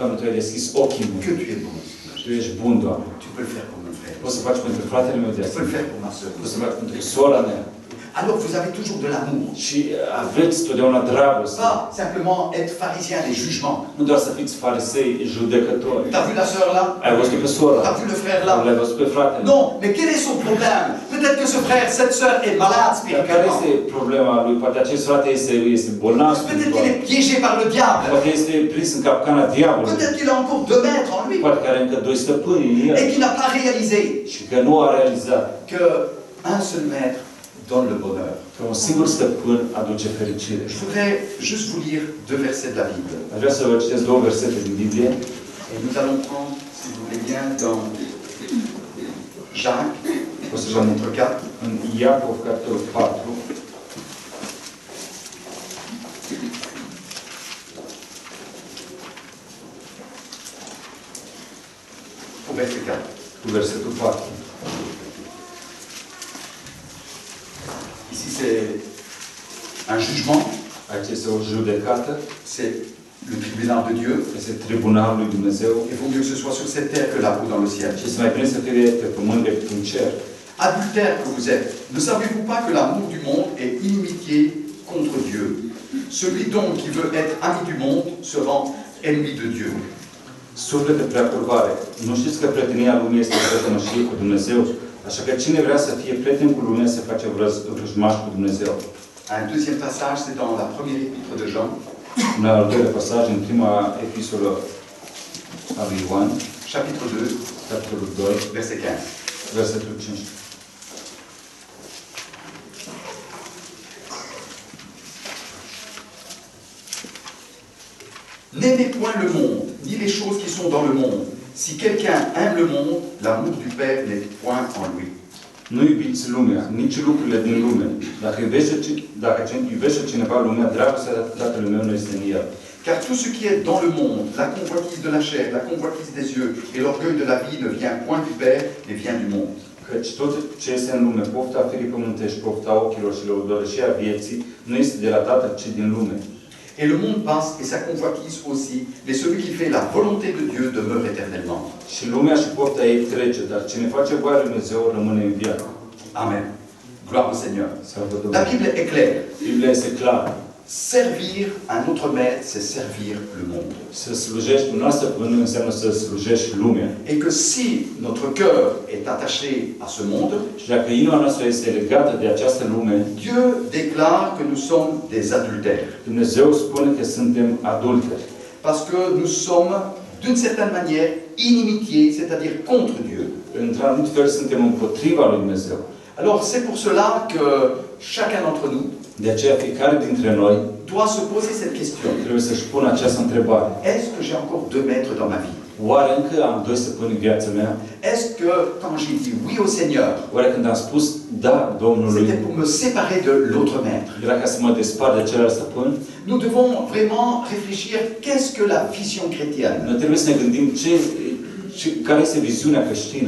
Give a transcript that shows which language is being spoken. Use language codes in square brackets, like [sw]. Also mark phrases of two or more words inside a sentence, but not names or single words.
[ro] Doamne, Tu ai deschis ochii [fr] Que [ro] mei. [fr] tu es bon. [ro] Tu ești bun, Doamne. [fr] Tu peux le faire pour mon frère. [ro] Poți să faci pentru fratele meu de [fr] Tu peux le [ro] asemenea. [fr] faire pour ma soeur. [ro] Poți să faci pentru sora mea. [fr] Alors vous avez toujours de l'amour. [ro] Și aveți totdeauna dragoste. [fr] Pas simplement être pharisien des jugements. [ro] Nu doar să fiți farisei judecători. [fr] T'as vu la sœur là? [ro] Ai văzut pe sora. [fr] T'as vu le frère là? [ro] L-ai văzut pe fratele. [fr] Non, mais quel est son problème? Peut-être que ce frère, cette sœur est malade [ro] Dar care [fr] spirituellement. [ro] este problema lui? Poate acest frate este bolnav [fr] Peut-être qu'il [ro] spiritual. [fr] est piégé par le diable. [ro] Poate este prins în capcana diavolului. [fr] Peut-être qu'il a encore 2 maîtres en lui. [ro] Poate că are încă doi stăpâni în el. [fr] Et qu'il n'a pas réalisé [ro] Și că nu a realizat [fr] que un seul maître donne le bonheur. [ro] că un singur stăpân aduce fericire. [fr] Je voudrais juste vous lire 2 versets de la Bible. [ro] Aș vrea să vă citesc două versete din Biblie. [fr] Et nous allons prendre, si vous voulez bien, dans Jacques, [ro] O să vă [fr] chapitre 4. [ro] în Iacov, capitolul 4, [fr] Au verset 4. [ro] cu versetul 4. [fr] Ici, c'est un jugement. [ro] Aici este o judecată, [fr] C'est le tribunal de Dieu. [ro] este tribunalul lui Dumnezeu. [fr] Il vaut mieux que ce soit sur cette terre que là-haut dans le ciel. [ro] Și este mai bine să fie pe pământ decât în cer. [fr] Adultère que vous êtes, ne savez-vous pas que l'amour du monde est inimitié contre Dieu? Celui donc qui veut être ami du monde se rend ennemi de Dieu. [ro] Suflete prea curvare, nu știți că prietenia lumii este prietenoșie cu Dumnezeu? Așa că cine vrea să fie prieten cu lumea se face vrăjmaș cu Dumnezeu. [fr] Un deuxième passage, c'est dans la première épître de Jean, [ro] Un al doilea pasaj în prima epistolă a lui Ioan, [fr] chapitre 2, [ro] capitolul 2, [fr] verset 15. [ro] versetul 15. [fr] N'aimez point le monde, ni les choses qui sont dans le monde. Si quelqu'un aime le monde, l'amour du Père n'est point en lui. [ro] Nu iubiți lumea, nici lucrurile din lume. Dacă iubește cineva lumea, dragostea Tatălui meu nu este în el. [fr] Car tout ce qui est dans le monde, la convoitise de la chair, la convoitise des yeux et l'orgueil de la vie ne vient point du Père, mais vient du monde. [ro] Căci tot ce este în lume, pofta firii pământești, pofta ochilor și lăudărășia vieții, nu este de la Tatăl, ci din lume. [fr] Et le monde passe et sa convoitise aussi, mais celui qui fait la volonté de Dieu demeure éternellement. [ro] Și lumea și pofta ei trece, dar cine face voia lui Dumnezeu rămâne în viață. [fr] Amen. Gloire au Seigneur. [ro] Slavă [fr] La [ro] Domnului. [fr] Bible est claire. [ro] Biblia este clară. [fr] Servir un autre maître, c'est servir le monde. [ro] Să slujești un alt stăpân înseamnă să slujești lumea. [fr] Et que si notre cœur est attaché à ce monde, [ro] Și dacă inima noastră este legată de această lume, [fr] Dieu déclare que nous sommes des adultères. [ro] Dumnezeu spune că suntem adulteri. [fr] Parce que nous sommes, d'une certaine manière, inimitiés, c'est-à-dire contre Dieu. [ro] Într-un anumit fel suntem împotriva lui Dumnezeu. [fr] Alors c'est pour cela que chacun d'entre nous [ro] De aceea fiecare dintre noi [fr] doit se poser cette question. [ro] trebuie să-și pună această întrebare. [fr] Est-ce que j'ai encore deux maîtres dans ma vie? [ro] Oare încă am doi stăpâni în viața mea? [fr] Est-ce que quand j'ai dit oui au Seigneur, [ro] Oare când am spus da Domnului, [fr] c'était pour me séparer de l'autre maître? [ro] era ca să mă despart de celălalt stăpân? [fr] Nous devons vraiment réfléchir qu'est-ce que la vision chrétienne? [ro] Noi trebuie să ne gândim care este viziunea creștină.